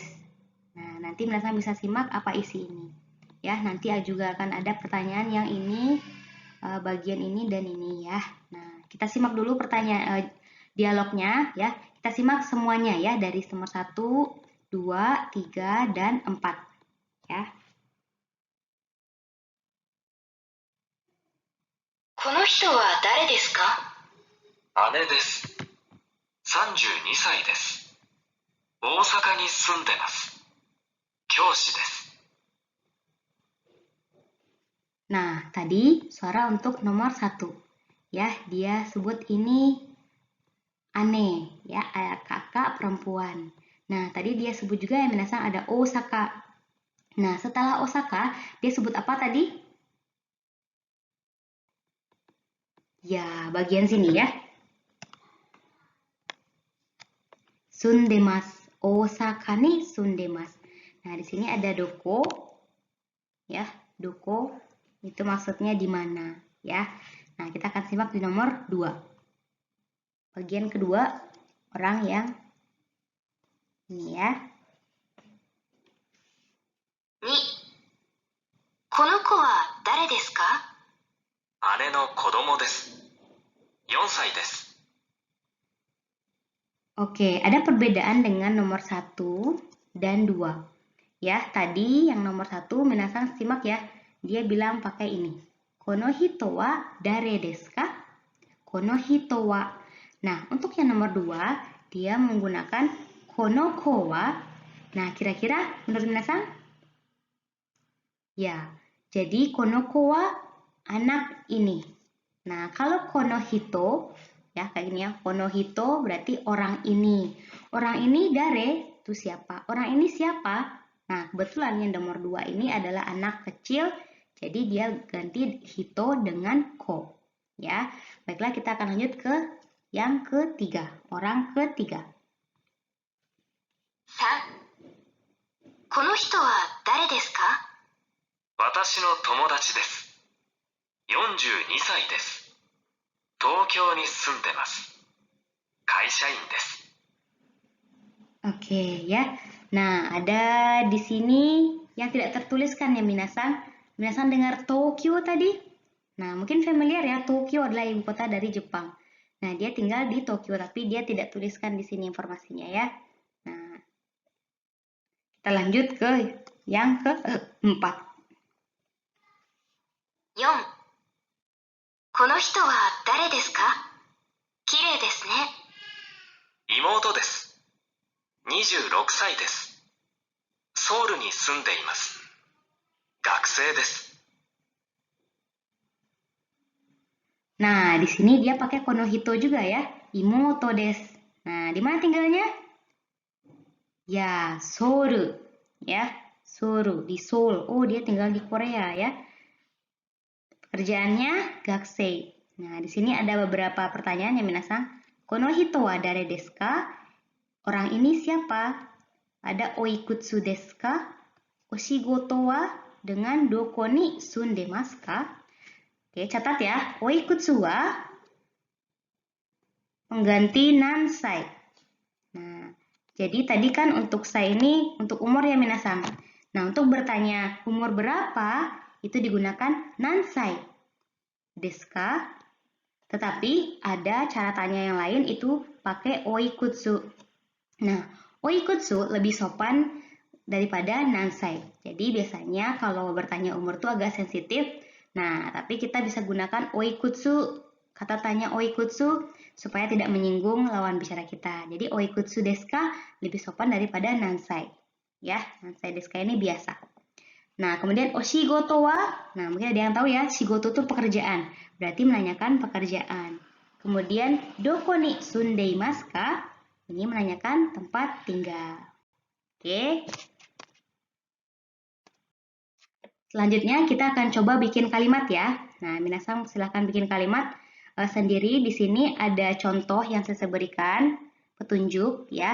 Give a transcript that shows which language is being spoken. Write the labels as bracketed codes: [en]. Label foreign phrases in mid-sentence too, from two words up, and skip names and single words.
[id] Nah, nanti minasan bisa simak apa isi ini. Ya, nanti juga akan ada pertanyaan yang ini bagian ini dan ini ya. Nah, kita simak dulu dialognya ya. Kita simak semuanya ya dari nomor 1, 2, 3, dan 4 ya. [ja] この人は誰ですか？姉です。32歳です。大阪に住んでます。教師です。 [id] Nah, tadi suara untuk nomor 1. Ya, dia sebut ini ane, ya, kakak perempuan. Nah, tadi dia sebut juga yang minasan ada Osaka. Nah, setelah Osaka, dia sebut apa tadi? Ya, bagian sini ya. Sundemas. [ja] 大阪に住んでます. [id] Nah, di sini ada doko. Ya, doko itu maksudnya di mana, ya. Nah, kita akan simak di nomor 2. Bagian kedua, orang yang ini ya. [ja] 2、この子は誰ですか？姉の子供です。4歳です。 [id] Oke, ada perbedaan dengan nomor 1 dan 2. Ya, tadi yang nomor 1, minasan simak ya. Dia bilang pakai ini. [ja] この人は誰ですか? この人は. [id] Nah, untuk yang nomor 2, dia menggunakan [ja] この子は. [id] Nah, kira-kira menurut minasan? Ya, jadi [ja] この子は [id] anak ini. Nah, kalau [ja] この人, [id] ya kayak gini ya, [ja] この人 [id] berarti orang ini. Orang ini dare, itu siapa? Orang ini siapa? Nah, kebetulan yang nomor 2 ini adalah anak kecil, jadi dia ganti hito dengan ko. Ya, baiklah kita akan lanjut ke yang ketiga, orang ketiga. [ja] 3、この人は誰ですか？私の友達です。42歳です。東京に住んでます。会社員です。 [id] Oke ya. Nah, ada di sini yang tidak tertuliskan ya minasan. Minasan dengar Tokyo tadi? Nah, mungkin familiar ya, Tokyo adalah ibu kota dari Jepang. Nah, dia tinggal di Tokyo tapi dia tidak tuliskan di sini informasinya ya. Nah, kita lanjut ke yang keempat. [ja] 4、この人は誰ですか？綺麗ですね。妹です。26歳です。ソウルに住んでいます。学生です。 [id] Nah, di sini dia pakai konohito juga ya. [ja] 妹です. [id] Nah, di mana tinggalnya? Ya, Seoul. Ya, Seoul. Di Seoul. Oh, dia tinggal di Korea ya. Pekerjaannya gakusei. Nah, di sini ada beberapa pertanyaan ya minasan. [ja] この人は誰ですか? [id] Orang ini siapa? Ada [ja] おいくつですか? お仕事は dengan どこに住んでますか? [id] Oke, catat ya. Oikutsu wa pengganti nansai. Nah, jadi tadi kan untuk sai ini untuk umur ya minasan. Nah, untuk bertanya umur berapa itu digunakan [ja] 何歳ですか? [id] Tetapi ada cara tanya yang lain itu pakai oikutsu. Nah, oikutsu lebih sopan daripada nansai. Jadi biasanya kalau bertanya umur tuh agak sensitif. Nah, tapi kita bisa gunakan oikutsu, kata tanya oikutsu supaya tidak menyinggung lawan bicara kita. Jadi [ja] おいくつですか [id] lebih sopan daripada nansai. Ya, [ja] 何歳ですか ini biasa. [id] Nah, kemudian oshigoto wa, nah mungkin ada yang tahu ya, shigoto itu pekerjaan. Berarti menanyakan pekerjaan. [ja] Kemudian どこに住んでいますか? [id] Ini menanyakan tempat tinggal. Oke. Selanjutnya kita akan coba bikin kalimat ya. Nah, minasan silahkan bikin kalimat sendiri. Di sini ada contoh yang saya berikan, petunjuk ya.